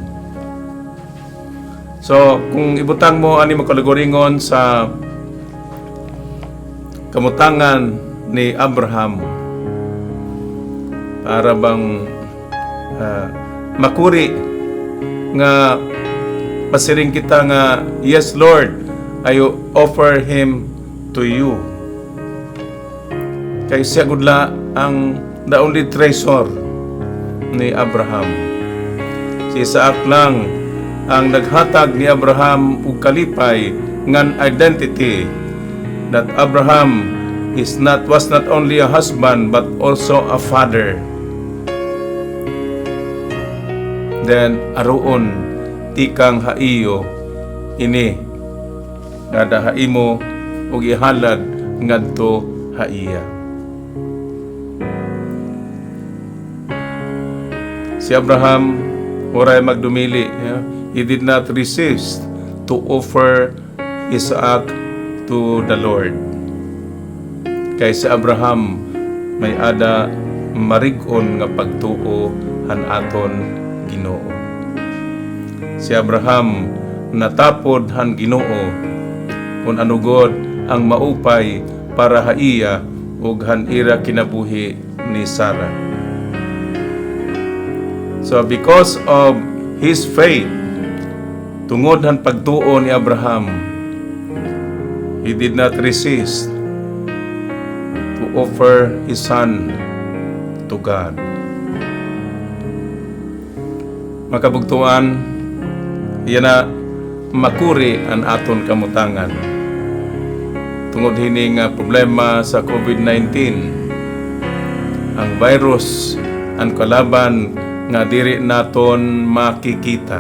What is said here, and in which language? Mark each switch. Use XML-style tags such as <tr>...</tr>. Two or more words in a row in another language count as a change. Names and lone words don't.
<war>So, kung ibutang mo ani makalagoringon sa kamutangan ni Abraham, para bang makuri nga pasiring kita nga,</war> <en>yes Lord, I offer him to you.</en> <war>Kay siya gudla ang</war> <en>the only treasure</en> <war>ni Abraham. Si Isaac lang ang naghatag ni Abraham og kalipay ngan</war> <en>identity that Abraham was not only a husband but also a father.</en> <war>Then aroon tikang haiyo ini ngada haimo ug ihalad ngadto haiya. Si Abraham oray magdumili,</war> <en>he did not resist to offer Isaac to the Lord.</en> <war>Kay si Abraham may ada marig-on nga pagtuo han aton Ginoo. Si Abraham natapod han Ginoo kung anugod ang maupay para haiya ug han ira kinabuhi ni Sarah.</war> <en>So because of his faith,</en> <war>tungod han pagtuo ni Abraham,</war> <en>he did not resist to offer his son to God.</en> <war>Makabugtuan, yan na makuri ang aton kamutangan. Tungod hining problema sa COVID-19, ang virus, ang kalaban nga diri naton makikita.</war>